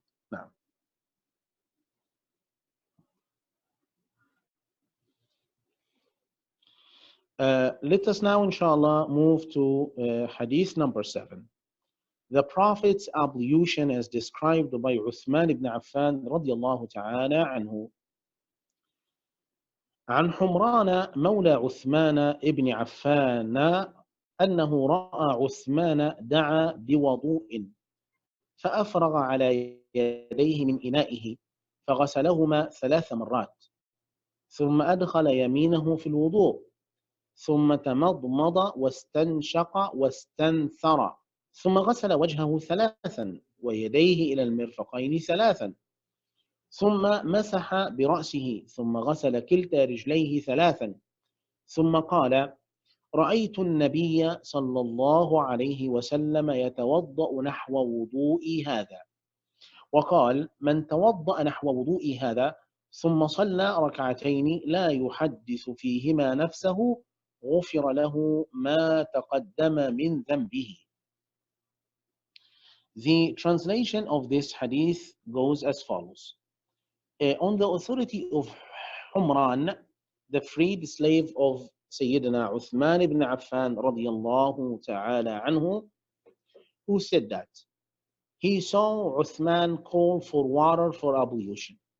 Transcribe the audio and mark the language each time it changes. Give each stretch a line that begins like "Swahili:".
English: Now, let us now, inshallah, move to hadith number 7. The Prophet's ablution as described by Uthman ibn Affan radiallahu ta'ala anhu.
Arabic: عن حمران مولى عثمان ابن عفان أنه رأى عثمان دعا بوضوء فأفرغ على يديه من إنائه فغسلهما 3 مرات ثم أدخل يمينه في الوضوء ثم تمضمض واستنشق واستنثر ثم غسل وجهه 3 ويديه إلى المرفقين 3 ثم مسح برأسه ثم غسل كلتا رجليه ثلاثا ثم قال رأيت النبي صلى الله عليه وسلم يتوضأ نحو وضوئي هذا وقال من توضأ نحو وضوئي هذا ثم صلى ركعتين لا يحدث فيهما نفسه غفر له ما تقدم من ذنبه.
English: The translation of this hadith goes as follows. On the authority of Humran, the freed slave of Sayyidina Uthman ibn Affan radiyallahu ta'ala anhu, who said that he saw Uthman call for water for ablution.